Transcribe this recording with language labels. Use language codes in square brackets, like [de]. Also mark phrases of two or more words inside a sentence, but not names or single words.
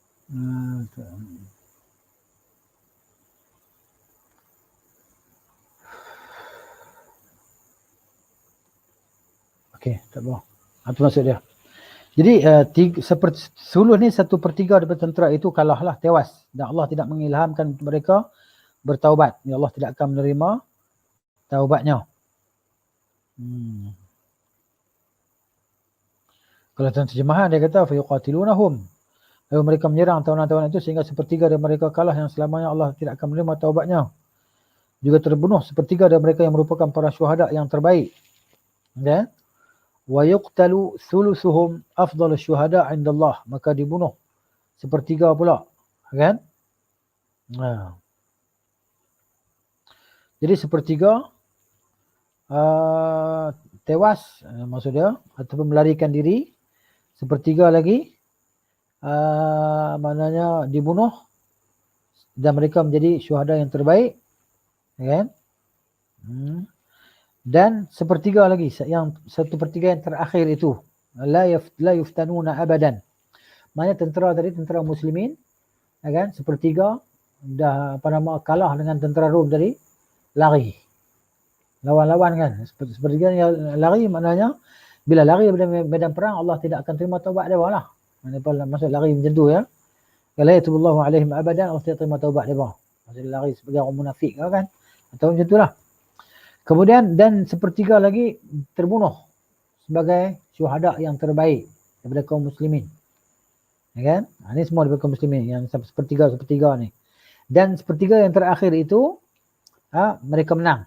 [ms] Okey, tak apa. Itu maksud dia. Jadi seperti suluh ni 1/3 daripada tentera itu kalahlah, tewas. Dan Allah tidak mengilhamkan mereka bertaubat. Ya Allah tidak akan menerima taubatnya. Kalau dalam terjemahan dia kata fayuqatilunahum. Lalu mereka menyerang tawanan-tawanan itu sehingga 1/3 dari mereka kalah yang selamanya Allah tidak akan menerima taubatnya. Juga terbunuh 1/3 dari mereka yang merupakan para syuhada yang terbaik. Ya. [ar] ويقتل ثلثهم أفضل الشهداء عند الله. [ms] Maka dibunuh 1/3 pula. Kan? Nah. Jadi 1/3 tewas maksud dia ataupun melarikan diri. 1/3 lagi maknanya dibunuh dan mereka menjadi syuhada yang terbaik. Kan? Dan 1/3 lagi, yang 1/3 yang terakhir itu [ar] لا يفتنون أبدا. [ms] Maknanya tentera tadi, tentera muslimin, kan, 1/3 dah kalah dengan tentera Rom tadi, lari. Lawan-lawan kan. 1/3 yang lari maknanya bila lari dari medan perang Allah tidak akan terima taubat dia lah. Maksud lari macam tu ya. Kalau [ar] يتوب الله عليهم أبدا [ms] Allah tidak terima taubat dia. Maksud lari sebagai orang munafik kan. Atau macam itulah. Kemudian dan 1/3 lagi terbunuh sebagai syuhada yang terbaik daripada kaum muslimin. Ya kan? Ini semua daripada kaum muslimin yang 1/3 ni. Dan 1/3 yang terakhir itu mereka menang.